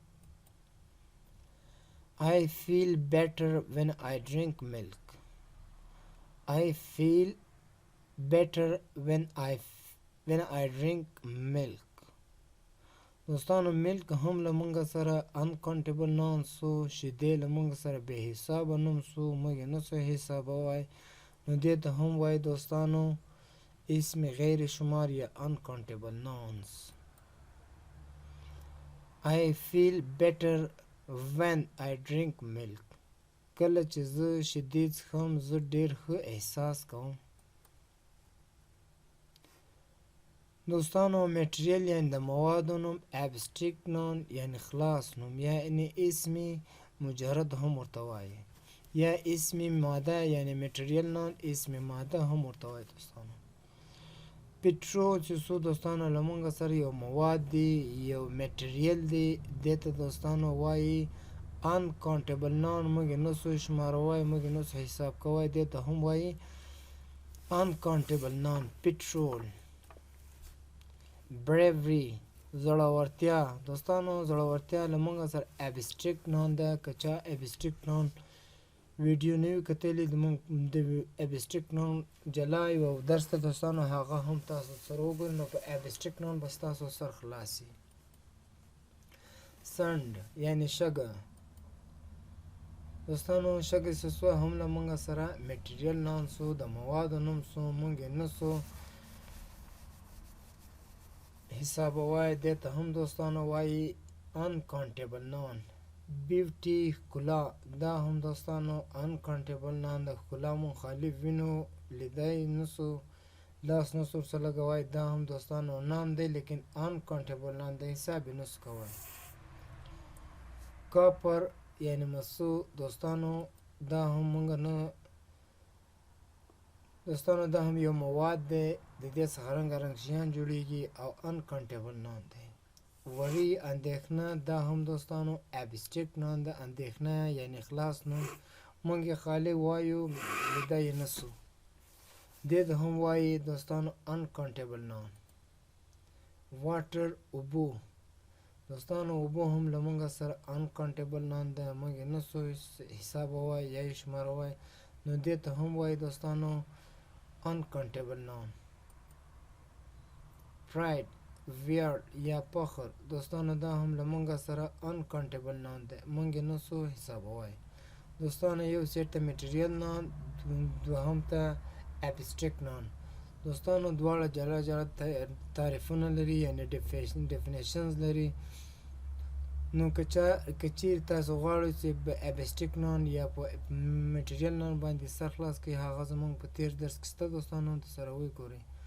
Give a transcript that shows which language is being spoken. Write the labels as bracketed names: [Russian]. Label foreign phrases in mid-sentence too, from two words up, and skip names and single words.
[English] I feel better when I drink milk. I feel better when I drink milk. [Pashto] دوستانو ملک هم له موږ سره [English] uncountable noun [Pashto] سو، شیدې له موږ سره بې حسابه نوم سو، موږ یې نه سو حسابه وای، نو دې ته هم وای دوستانو اسم غیر شمار یا [English] uncountable nouns. I feel better when I drink milk. [Pashto] کله چې زه شیدې څښم زه ډېر ښه احساس کوم. دوستانو میټریل یعنی د موادو نوم، [English] abstract noun [Pashto] یعنی خلاص نوم یعنی اسمی مجرد هم ورته وایي، یا اسمی ماده یعنی [English] material noun [Pashto] اسمی ماده هم ورته وایي. دوستانو پټرو چې څو دوستانو له موږ سره یو مواد دی یو میټریل دی، دې ته دوستانو وایي [English] uncountable noun. [Pashto] موږ یې نه سو شماروای، موږ یې نه سو حساب کوای، دې ته هم وایي [English] uncountable noun. [Pashto] پټرول، bravery زړورتیا. دوستانو زړورتیا له موږ سره [English] abstract noun [Pashto] ده. که چا [English] abstract noun video [Pashto] نه وي کتلی د [English] abstract noun [Pashto] جلا یو درس ته دوستانو هغه هم تاسو سره وګورئ، نو په [English] abstract noun [Pashto] به ستاسو سر خلاص شي. سنډ یعنی شګه. دوستانو شګه چې سوه هم له موږ سره [English] material noun [Pashto] سو، د موادو نوم سو، موږ یې نه سو حسابه وای، دې ته هم دوستانو وایي [English] uncountable noun. [Pashto] بیوټي ښکلا، دا هم دوستانو [English] uncountable noun [Pashto] د ښکلا مونږ خالي وینو لیدای نسو، لاس نسو ورسره لګوای، دا هم دوستانو نام دی لیکن [English] uncountable noun [Pashto] د حساب یې نسو کوای. کاپر یعنی مسو. دوستانو دا هم مونږ نه دوستانو دا هم یو مواد دی، د دې څخه رنګ شیان جوړیږي او [English] uncountable noun [Pashto] دی. وری اندېښنه، دا هم دوستانو [English] abstract noun [Pashto] ده. اندېښنه یعنی خلاص نوم، مونږ یې خالی وایو لیده یې نسو، دې ته هم وایي دوستانو [English] uncountable noun. [Pashto] واټر اوبو. دوستانو اوبو هم له مونږ سره [English] uncountable noun [Pashto] ده، مونږ یې نسو حسابه وای یا یې شماره وای، نو دې ته هم وایي دوستانو [English] uncountable noun. [Pashto] pride ویاړ یا فخر. دوستانو دا هم له مونږ سره [English] uncountable noun [Pashto] ده، مونږ یې نسو حسابوای. دوستانو یو سیټ ته [English] material noun, [Pashto] دوهم ته [English] abstract noun. [Pashto] دوستانو دواړه جلا جلا تعریفونه لري یعنی ډیفینیشنز لري، نو که چیرې تاسو غواړئ چې په [English] abstract noun [Pashto] یا په [English] material noun [Pashto] باندې سر خلاص کړئ، هغه زمونږ په تیر درس کې شته دوستانو، ته سره وګورئ.